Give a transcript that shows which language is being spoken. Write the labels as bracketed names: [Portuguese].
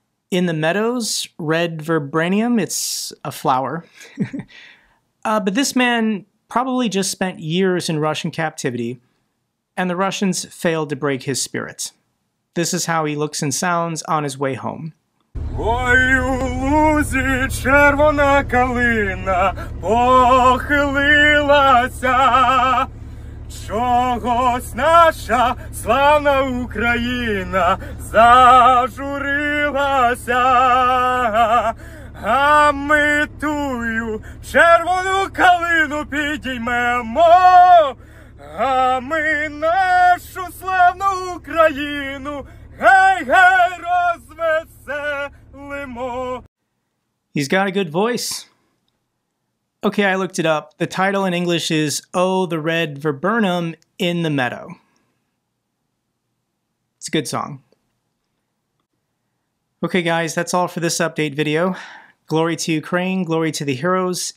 [English] In the Meadows, Red Vibranium, it's a flower. But this man probably just spent years in Russian captivity, and the Russians failed to break his spirit. This is how he looks and sounds on his way home. [Ukrainian] Ой, у лузі червона калина похилилася, чогось наша славна Україна зажурилася, а ми тую червону калину підіймемо, а ми нашу славну Україну гей-гей розвеселимо. [English] He's got a good voice. Okay, I looked it up. The title in English is Oh, the Red Viburnum in the Meadow. It's a good song. Okay guys, that's all for this update video. Glory to Ukraine, glory to the heroes.